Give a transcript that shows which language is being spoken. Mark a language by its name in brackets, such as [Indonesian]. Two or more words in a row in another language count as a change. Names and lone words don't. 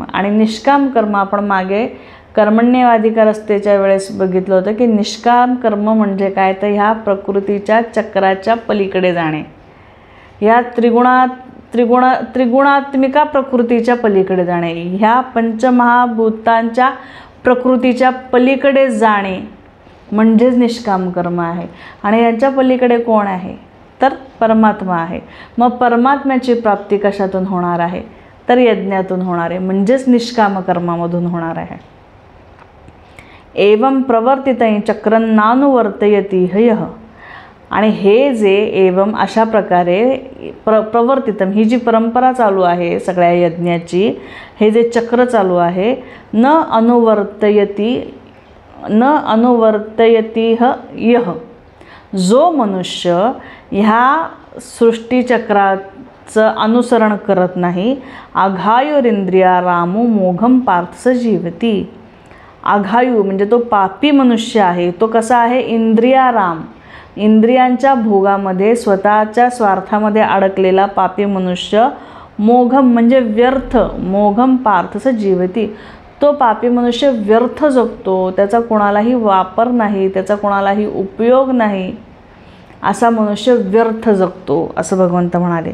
[Marathi] आणि निष्काम कर्म आपण मागे कर्मण्येवाधिकारस्तेच्या वेळेस बघितलं होतं की निष्काम कर्म म्हणजे काय तर ह्या प्रकृतीच्या चक्राच्या पलीकडे जाणे, ह्या त्रिगुणात्मिका प्रकृतीच्या पलीकडे जाणे, ह्या पंचमहाभूतांच्या प्रकृतीच्या पलीकडे जाणे म्हणजेच निष्काम कर्म आहे. आणि यांच्या पलीकडे कोण आहे तर परमात्मा आहे. मग परमात्म्याची प्राप्ती कशातून होणार आहे तर यज्ञातून होणार आहे, म्हणजेच निष्काम कर्मामधून होणार आहे. [Sanskrit] एवं प्रवर्तितं चक्रं नानुवर्तयति ह्यः. [Marathi] आणि हे जे एवं अशा प्रकारे प्रवर्तितं ही जी परंपरा चालू आहे सगळ्या यज्ञाची, हे जे चक्र चालू आहे, [Sanskrit] न अनुवर्तयति यः. [Marathi] जो मनुष्य ह्या सृष्टीचक्राचं अनुसरण करत नाही, [Sanskrit] आघायुरिंद्रिया रामो मोघम पार्थ जीवती. [Marathi] आघायू म्हणजे तो पापी मनुष्य आहे. तो कसा आहे? इंद्रियाराम, इंद्रियांच्या भोगामध्ये स्वतःच्या स्वार्थामध्ये अडकलेला पापी मनुष्य. मोघम म्हणजे व्यर्थ, [Sanskrit] मोघम पार्थस जीवती. [Marathi] तो पापी मनुष्य व्यर्थ जगतो, त्याचा कोणालाही वापर नाही, त्याचा कोणालाही उपयोग नाही, असा मनुष्य व्यर्थ जगतो असं भगवंत म्हणाले.